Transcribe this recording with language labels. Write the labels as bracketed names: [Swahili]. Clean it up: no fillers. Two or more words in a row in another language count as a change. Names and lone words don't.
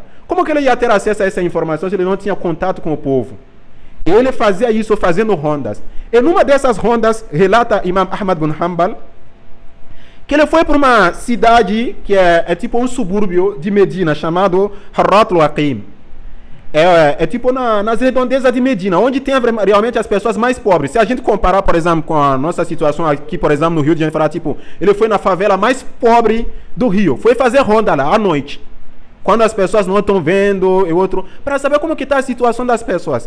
[Portuguese] Como que ele ia ter acesso a essa informação se ele não tinha contato com o povo? Ele fazia isso fazendo rondas. E numa dessas rondas, relata Imam Ahmad bin Hanbal, que ele foi para uma cidade que é tipo um subúrbio de Medina, chamado Harrat al-Aqim. É tipo nas redondezas de Medina, onde tem realmente as pessoas mais pobres. Se a gente comparar, por exemplo, com a nossa situação aqui, por exemplo, no Rio de Janeiro, falar, tipo, ele foi na favela mais pobre do Rio, foi fazer ronda lá, à noite, quando as pessoas não estão vendo, e outro, para saber como que está a situação das pessoas.